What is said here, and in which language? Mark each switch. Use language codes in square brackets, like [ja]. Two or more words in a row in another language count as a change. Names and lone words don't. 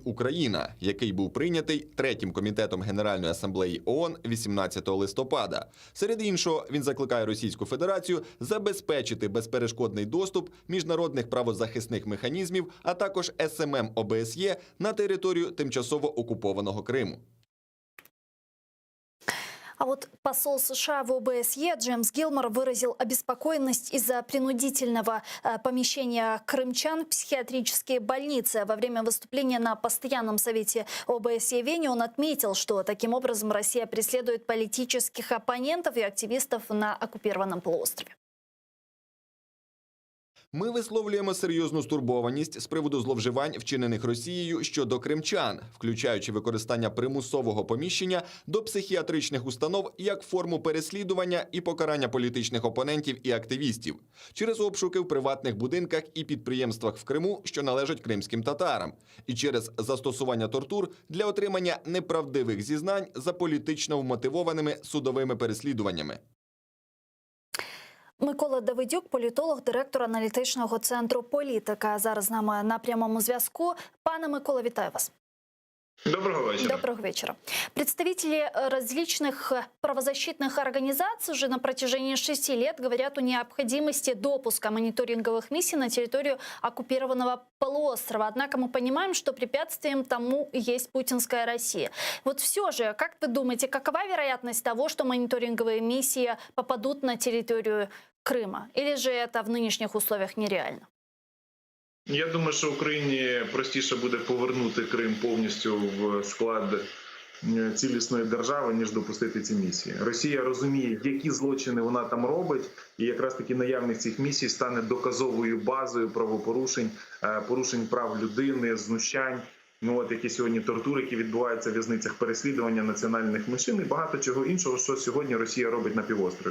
[uk] Україна», який був прийнятий Третім комітетом Генеральної асамблеї ООН 18 листопада. Серед іншого, він закликає Російську Федерацію забезпечити безперешкодний доступ міжнародних правозахисних механізмів, а також СММ ОБСЄ на територію тимчасово окупованого Криму. [ru] А вот посол США в ОБСЕ Джеймс Гилмор выразил обеспокоенность из-за принудительного помещения крымчан в психиатрические больницы. Во время выступления на постоянном совете ОБСЕ в Вене он отметил, что таким образом Россия преследует политических оппонентов и активистов на оккупированном полуострове. [uk] Ми висловлюємо серйозну стурбованість з приводу зловживань, вчинених Росією щодо кримчан, включаючи використання примусового поміщення до психіатричних установ як форму переслідування і покарання політичних опонентів і активістів, через обшуки в приватних будинках і підприємствах в Криму, що належать кримським татарам, і через застосування тортур для отримання неправдивих зізнань за політично вмотивованими судовими переслідуваннями. Микола Давидюк, політолог, директор аналітичного центру «Політика». Зараз з нами на прямому зв'язку. Пане Микола, вітаю вас. [ru] Доброго вечера. Доброго вечера. Представители различных правозащитных организаций уже на протяжении 6 лет говорят о необходимости допуска мониторинговых миссий на территорию оккупированного полуострова. Однако мы понимаем, что препятствием тому есть путинская Россия. Вот все же, как вы думаете, какова вероятность того, что мониторинговые миссии попадут на территорию Крыма? Или же это в нынешних условиях нереально? [uk] Я думаю, що Україні простіше буде повернути Крим повністю в склад цілісної держави, ніж допустити ці місії. Росія розуміє, які злочини вона там робить, і якраз таки наявність цих місій стане доказовою базою правопорушень, порушень прав людини, знущань, які сьогодні тортури, які відбуваються в в'язницях, переслідування національних меншин і багато чого іншого, що сьогодні Росія робить на півострові.